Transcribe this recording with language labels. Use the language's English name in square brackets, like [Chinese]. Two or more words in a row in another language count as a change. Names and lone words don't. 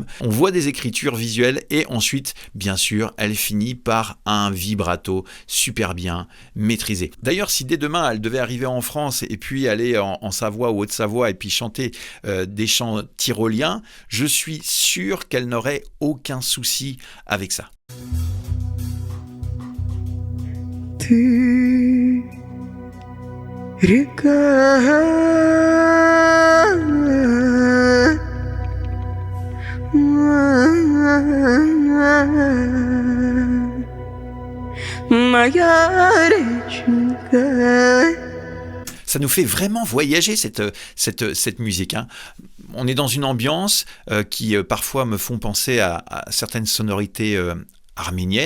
[French] On voit des écritures visuelles et ensuite, bien sûr, elle finit par un vibrato super bien maîtrisé. D'ailleurs, si dès demain, elle devait arriver en France et puis aller en Savoie ou Haute-Savoie et puis chanter des chants tyroliens, je suis sûr qu'elle n'aurait aucun souci avec ça. [Russian] Ты река, моя реченька. [French] Ça nous fait vraiment voyager cette musique. Hein. On est dans une ambiance qui parfois me font penser à certaines sonorités arméniennes.